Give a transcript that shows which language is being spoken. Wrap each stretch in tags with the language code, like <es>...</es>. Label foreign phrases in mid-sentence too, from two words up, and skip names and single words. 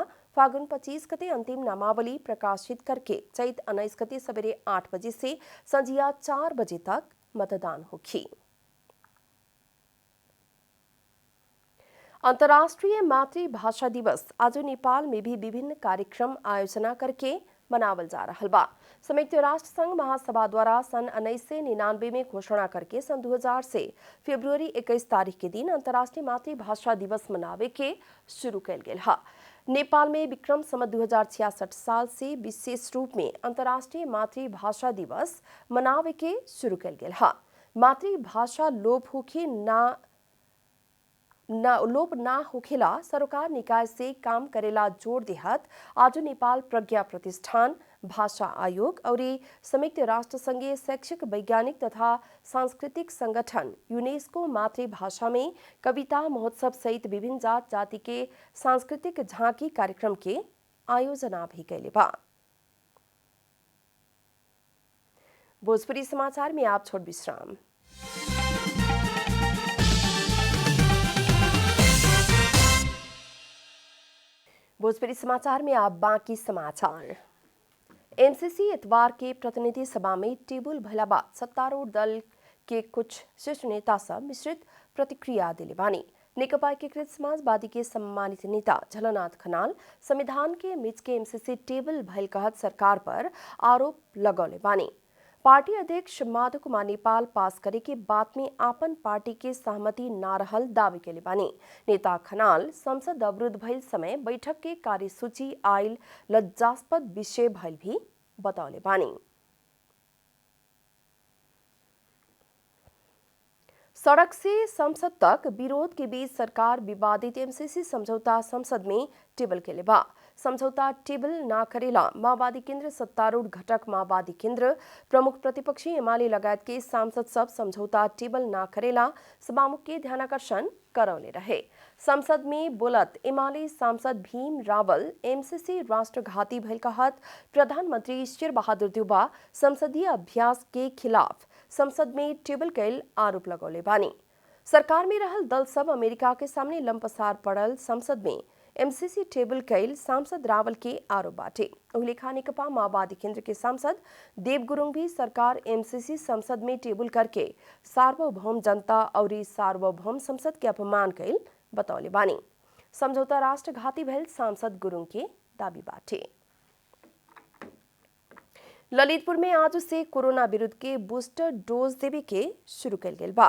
<bho>फागुन 25 गते अंतिम नामावली प्रकाशित करके चैत 19 गते सवेरे 8 बजे से संझिया 4 बजे तक मतदान होगी। अंतर्राष्ट्रीय मातृभाषा दिवस आज नेपाल में भी विभिन्न कार्यक्रम आयोजना करके मनावल जा रहा बा। संयुक्त राष्ट्र संघ महासभा द्वारा सन 1999 में घोषणा करके सन 2000 से फरवरी 21 तारीख के दिन अंतर्राष्ट्रीय मातृभाषा दिवस मनावे के शुरू कैल गेल हा। नेपाल में विक्रम संवत 2066 साल से विशेष रूप में अंतर्राष्ट्रीय मातृभाषा दिवस मनावे के शुरू कैल गेल हा। मातृभाषा लोप ना होखेला सरकार निकाय से काम करेला जोड़ देहत आज नेपाल प्रज्ञा प्रतिष्ठान, भाषा आयोग और संयुक्त राष्ट्र संघीय शैक्षिक, वैज्ञानिक तथा सांस्कृतिक संगठन यूनेस्को मातृभाषा में कविता महोत्सव सहित विभिन्न जात जाति के सांस्कृतिक झांकी कार्यक्रम के आयोजना भी कैले बा। भोजपुरी समाचार में आप छोड़ विश्राम। भोजपुरी समाचार में आप बाकी समाचार। एमसीसी इतवार के प्रतिनिधि सभा में टेबल भइला बाद सत्तारूढ़ दल के कुछ शीर्ष नेता सब मिश्रित प्रतिक्रिया दिले बानी। नेकपा एकीकृत समाजवादी के सम्मानित नेता झलनाथ खनाल संविधान के मिच के एमसीसी टेबल भइल कहत सरकार पर आरोप लगौले बानी। पार्टी अध्यक्ष माधव कुमार नेपाल पास करे के बात में आपन पार्टी के सहमति ना रहल दावे केले बानी। नेता खनाल संसद अवरुद्ध भइल समय बैठक के कार्यसूची आयल लज्जास्पद विषय भइल भी बतौले बानी। सड़क से संसद तक विरोध के बीच सरकार विवादित एमसीसी समझौता संसद में टेबल केले बा। समझौता टेबल ना करेला माओवादी केन्द्र सत्तारूढ़ घटक माओवादी केन्द्र प्रमुख प्रतिपक्षी एमाले लगायत के सांसद सब समझौता टेबल ना करेला सभामुख के ध्यानाकर्षण करौले रहे। संसद में बोलत एमाले सांसद भीम रावल एमसीसी राष्ट्रघाती भइल कहत प्रधानमंत्री शेर बहादुर देउबा संसदीय अभ्यास के खिलाफ संसद में टेबल कैल आरोप लगौले बानी। सरकार में रहल दल सब अमेरिका के सामने लंपसार पड़ल संसद में एमसीसी टेबल कैल सांसद रावल के आरोप बाटे। उल्लेखा नेकपा माओवादी केंद्र के सांसद देव गुरुंग भी सरकार एमसीसी संसद में टेबल करके सार्वभौम जनता और सार्वभौम संसद के अपमान कैल बतौले बानी। समझौता राष्ट्रघाती भइल सांसद गुरुंग के दावी बाटे। ललितपुर में आज से कोरोना विरुद्ध के बूस्टर डोज देवे के शुरू कल गेल बा।</bho>